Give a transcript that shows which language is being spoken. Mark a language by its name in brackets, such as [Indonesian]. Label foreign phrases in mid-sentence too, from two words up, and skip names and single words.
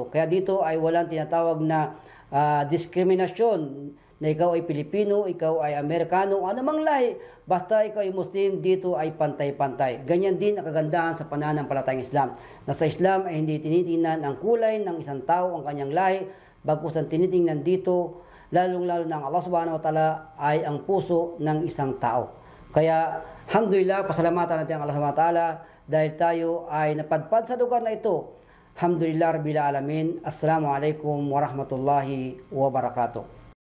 [Filipino] Kaya dito ay walang tinatawag na diskriminasyon na ikaw ay Pilipino, ikaw ay Amerikano, anumang lahi, basta ikaw ay Muslim, dito ay pantay-pantay. Ganyan din ang kagandahan sa pananampalatayang Islam. Na sa Islam ay hindi tinitingnan ang kulay ng isang tao, ang kanyang lahi, bagkus ang tinitingnan dito, lalong-lalo na ang Allah [Arabic] سبحانه وتعالى [Filipino] ay ang puso ng isang tao. Kaya, alhamdulillah, pasalamatan natin ang Allah [Arabic] سبحانه وتعالى [Filipino] dahil tayo ay napadpad sa lugar na ito. [Arabic] الحمد لله رب العالمين. السلام عليكم ورحمة الله وبركاته.